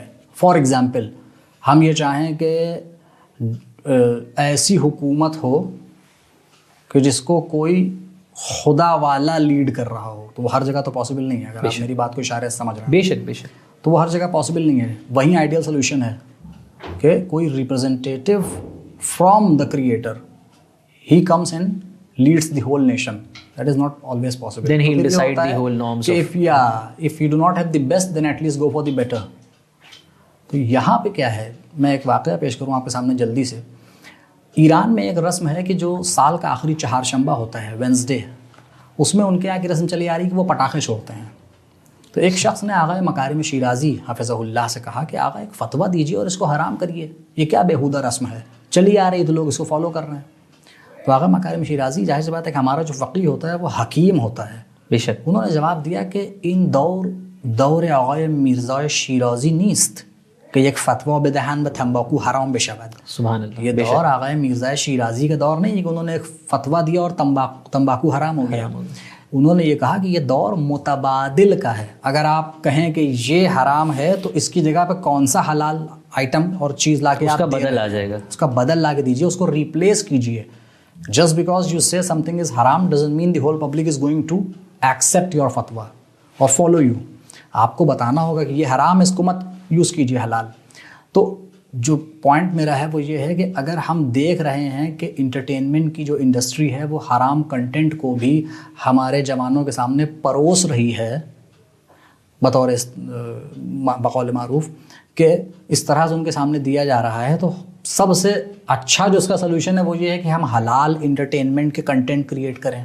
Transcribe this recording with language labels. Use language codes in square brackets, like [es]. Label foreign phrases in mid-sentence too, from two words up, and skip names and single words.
[en] for example [ur] ہم یہ چاہیں کہ ایسی حکومت ہو کہ جس کو کوئی خدا والا لیڈ کر رہا ہو، تو وہ ہر جگہ تو پاسبل نہیں ہے. اگر آپ میری بات کو اشارے سے سمجھ رہے ہیں، بے شک بے شک، تو وہ ہر جگہ پاسبل نہیں ہے. [en] وہیں ideal solution [ur] ہے کہ کوئی [en] representative from the creator he comes and leads the whole nation. that is not always possible. Then he'll decide the whole norms of- if you do not have the best, then at least go for the better. [ur] تو یہاں پہ کیا ہے، میں ایک واقعہ پیش کروں آپ کے سامنے جلدی سے. ایران میں ایک رسم ہے کہ جو سال کا آخری چہارشنبہ ہوتا ہے، وینسڈے، اس میں ان کے یہاں کی رسم چلی آ رہی ہے کہ وہ پٹاخے چھوڑتے ہیں. تو ایک شخص نے آغا مکارم شیرازی حفظہ اللہ سے کہا کہ آغا ایک فتویٰ دیجیے اور اس کو حرام کریے، یہ کیا بےہودہ رسم ہے، چلی آ رہی تو لوگ اس کو فالو کر رہے ہیں. تو آغا مکارم شیرازی، ظاہر سی بات ہے کہ ہمارا جو فقیہ ہوتا ہے وہ حکیم ہوتا ہے، بے شک. انہوں نے جواب دیا کہ [fa] این دور آقای میرزا شیرازی نیست کہ یک فتوا بدهند و تنباکو حرام بشود. [ar] سبحان اللہ. [ur] یہ دور آقای میرزا شیرازی کا دور نہیں ہے کہ انہوں نے ایک فتوا دیا اور تمباکو حرام ہو گیا. انہوں نے یہ کہا کہ یہ دور متبادل کا ہے. اگر آپ کہیں کہ یہ حرام ہے تو اس کی جگہ پہ کون سا حلال آئٹم اور چیز لا کے اس کا بدل آ جائے گا، اس کا بدل لا کے دیجیے، اس کو ریپلیس کیجیے. [en] Just because you say something is haram doesn't mean the whole public is going to accept your fatwa or follow you. [ur] آپ کو بتانا ہوگا کہ یہ حرام، اس کو مت یوز کیجیے حلال. تو جو پوائنٹ میرا ہے وہ یہ ہے کہ اگر ہم دیکھ رہے ہیں کہ انٹرٹینمنٹ کی جو انڈسٹری ہے وہ حرام کنٹینٹ کو بھی ہمارے جوانوں کے سامنے پروس رہی ہے بطور بقول معروف، کہ اس طرح سے ان کے سامنے دیا جا رہا ہے، تو سب سے اچھا جو اس کا سلوشن ہے وہ یہ ہے کہ ہم حلال انٹرٹینمنٹ کے [en] content create [ur] کریں.